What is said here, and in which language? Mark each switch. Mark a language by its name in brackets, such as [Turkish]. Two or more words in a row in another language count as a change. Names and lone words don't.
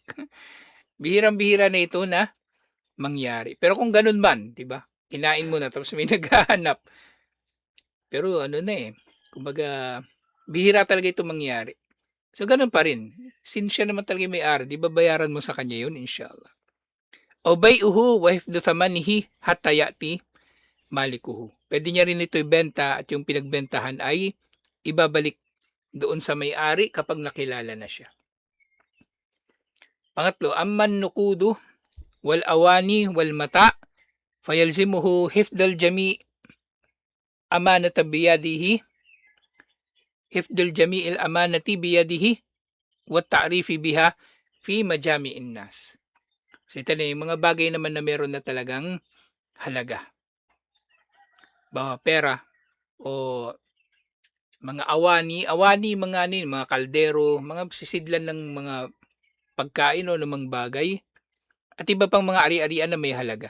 [Filipino] Bihirang-bihira na ito na mangyari. Pero kung ganun man, 'di ba, kinain mo na tapos may naghahanap, pero ano na, kumbaga bihira talaga ito mangyari. So ganun pa rin, since siya naman talaga yung may-ari, 'di babayaran mo sa kanya yun inshallah. [Arabic] O بيعه وحفظ ثمنه حتى يأتي مالكه. [Filipino] Puwede niya rin ito ibenta at yung pinagbentahan ay ibabalik doon sa may-ari kapag nakilala na siya. Pangatlo, [Arabic] أما النقود والأواني والمتاع فيلزمه حفظ الجميع أمانة بيده حفظ جميع الأمانات بيده وتعريفها في مجامع الناس. [Filipino] So ito na yung mga bagay naman na meron na talagang halaga. Pera o mga awani mga ano yun, mga kaldero, mga sisidlan ng mga pagkain o namang bagay at iba pang mga ari-arian na may halaga.